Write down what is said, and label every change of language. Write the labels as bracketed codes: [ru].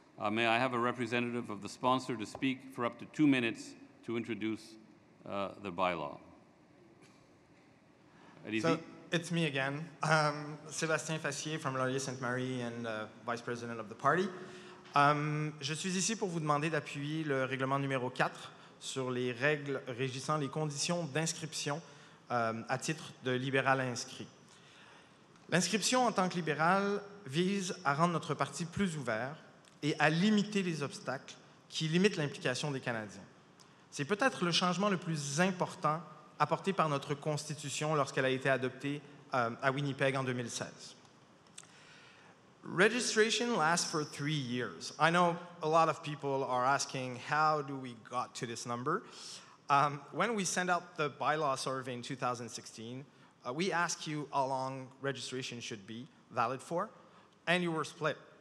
[en] May I have a representative of the sponsor to speak for up to 2 minutes to introduce the bylaw? So it's me again, Sébastien Fassier from Laurier-Sainte-Marie and Vice President of the party. [fr] Je suis ici pour vous demander d'appuyer le règlement numéro 4 sur les règles régissant les conditions d'inscription à titre de libéral inscrit. L'inscription en tant que libéral vise à rendre notre parti plus ouvert et à limiter les obstacles qui limitent l'implication des Canadiens. C'est peut-être le changement le plus important apporté par notre Constitution lorsqu'elle a été adoptée à Winnipeg en 2016. [en] Registration lasts for 3 years. I know a lot of people are asking, how do we got to this number? When we sent out the bylaw survey in 2016, we asked you how long registration should be valid for, and you were split.